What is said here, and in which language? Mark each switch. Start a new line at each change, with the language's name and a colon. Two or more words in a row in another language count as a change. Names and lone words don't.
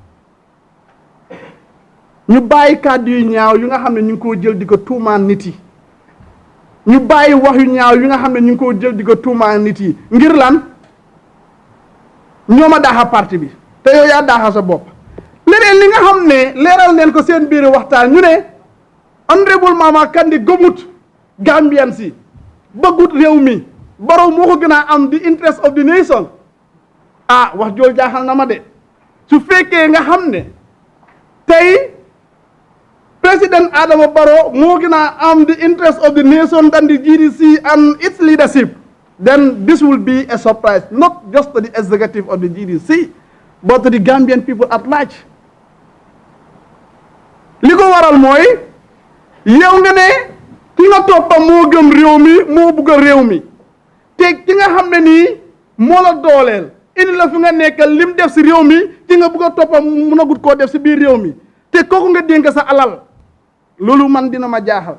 Wolof: ñu bàyyi kàddu yu ñaaw yu nga xam ne ñu ngi koo jël di ko tuumaan nit yi ñu bàyyi wax yu ñaaw yu nga xam ne ñu ngi koo jël di ko tuumaan nit yi ngir lan ñooma daaxa parti bi te yow yaa daaxa sa bopp leneen li nga xam ne leeral neen ko seen biir waxtaan ñu ne honorable Mama Kandeh gëmut Gambian si bëggut réew mi Barrow moo ko gën a am
English: the interest of the nation
Wolof: ah wax jool jaaxal na ma de su fekkee nga xam ne tey President Adama Barrow moo gën a am
English: the interest of the nation than the GDC and its leadership, then this will be a surprise, not just to the executive of the GDC, but to the Gambian people at large.
Wolof: Li ko waral mooy yow nga ne ki nga toppa moo gëm réew mi moo bugg a réew mi te ki nga xam ne nii moo la dooleel indi la fi nga nekkal lim def si réew mi ki nga bugg a toppa mun a gut koo def si biir réew mi te kooku nga dénk sa alal loolu man dina ma jaaxal.